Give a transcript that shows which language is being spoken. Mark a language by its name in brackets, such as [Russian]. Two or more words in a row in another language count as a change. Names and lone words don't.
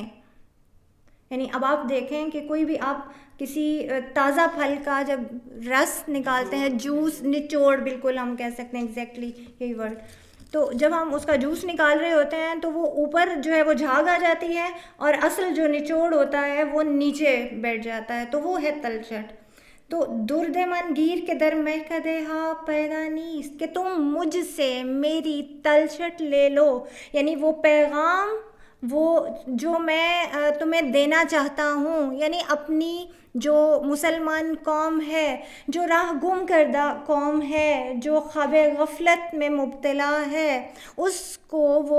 [Urdu] یعنی اب آپ دیکھیں کہ کوئی بھی آپ کسی تازہ پھل کا جب رس نکالتے ہیں، جوس نچوڑ، بالکل ہم کہہ سکتے ہیں ایگزیکٹلی یہی ورڈ، تو جب ہم اس کا جوس نکال رہے ہوتے ہیں تو وہ اوپر جو ہے وہ جھاگ آ جاتی ہے اور اصل جو نچوڑ ہوتا ہے وہ نیچے بیٹھ جاتا ہے، تو وہ ہے تلچھٹ۔ [Persian] تو درد من گیر کے در مہکدے ہا پیدا نیست، [Urdu] کہ تم مجھ سے میری تلچھٹ لے لو، یعنی وہ پیغام وہ جو میں تمہیں دینا چاہتا ہوں، یعنی اپنی جو مسلمان قوم ہے، جو راہ گم کردہ قوم ہے، جو خواب غفلت میں مبتلا ہے، اس کو وہ